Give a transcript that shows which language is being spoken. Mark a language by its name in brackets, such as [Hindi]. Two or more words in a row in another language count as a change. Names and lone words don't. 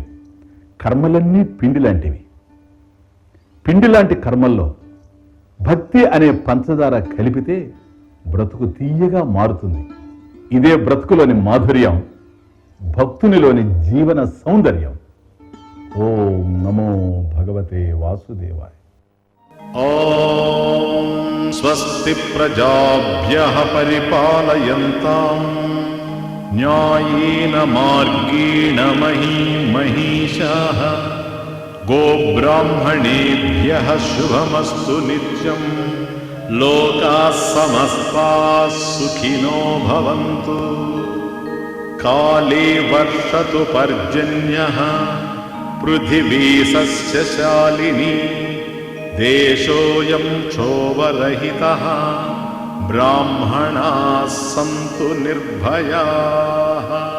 [Telugu] కర్మలన్నీ పిండి లాంటివి. పిండి లాంటి కర్మల్లో భక్తి అనే పంచదార కలిపితే బ్రతుకు తీయగా మారుతుంది. ఇదే బ్రతుకులోని మాధుర్యం. భక్తునిలోని జీవన సౌందర్యం. [Sanskrit] ఓం నమో భగవతే వాసుదేవాయ. ఓం స్వస్తి ప్రజాభ్యః పరిపాలయంతాం న్యాయేన మార్గేణ మహీశాః గోబ్రాహ్మణేభ్యః శుభమస్తు నిత్యం. లోకాః సమస్తాః సుఖినో భవంతు. కాళే వర్షతు పర్జన్యః పృథివీ సస్యశాలినీ. దేశోऽयं క్షోభరహితः బ్రాహ్మణాः సంతు నిర్భయాः.